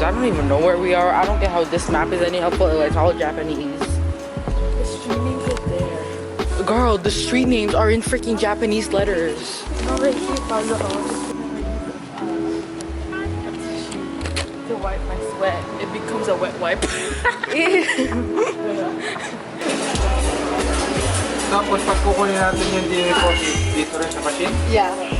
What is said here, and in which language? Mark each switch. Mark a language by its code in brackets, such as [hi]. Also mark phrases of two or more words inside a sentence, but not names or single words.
[en] I don't even know where we are. I don't get how this map is any helpful. It's all Japanese. The street names are there. Girl, the street names are in freaking Japanese letters. No, right here, follow us. To wipe my sweat. It becomes a wet wipe. [tl] Tapos pag kukunin natin yung deposit dito rin sa machine. [en] Yeah.